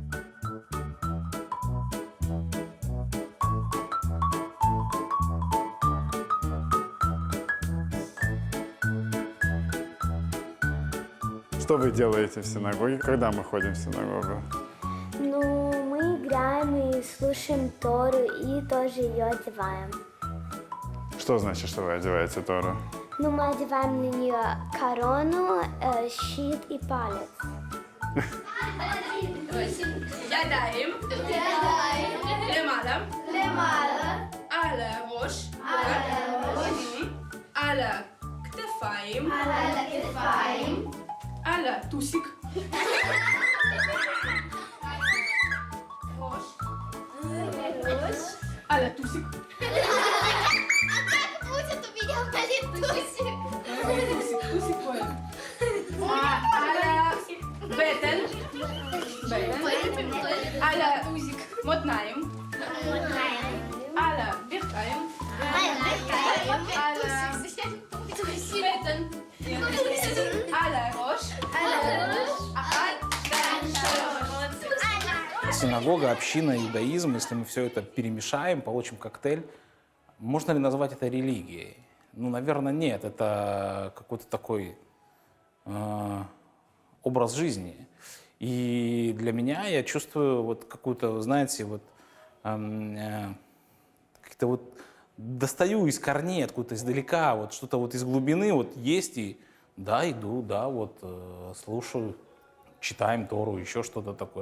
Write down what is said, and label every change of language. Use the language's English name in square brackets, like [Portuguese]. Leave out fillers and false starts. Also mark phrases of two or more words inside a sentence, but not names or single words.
[Russian] Что вы делаете в синагоге, когда мы ходим в синагогу? Ну, мы играем и слушаем Тору, и тоже ее одеваем. Что значит, что вы одеваете Тору? Ну, мы одеваем на нее корону, щит и палец. [Hebrew] ידיים, למעלה, על הראש, על הכתפיים, על הטוסיק, על הטוסיק. [Russian] Будет у меня политусик. [Hebrew] טוסיק פועל. על הבטן, על המותניים, על הברכיים, על הבטן, על הראש, אחת, שתיים, שלוש. [Russian] Синагога, община, иудаизм, если мы все это перемешаем, получим коктейль. Можно ли назвать это религией? Ну, наверное, нет. Это какой-то такой образ жизни. И для меня я чувствую вот какую-то, знаете, вот как-то вот достаю из корней, откуда-то издалека, вот что-то вот из глубины вот есть, и да, иду, да, вот слушаю, читаем Тору, еще что-то такое.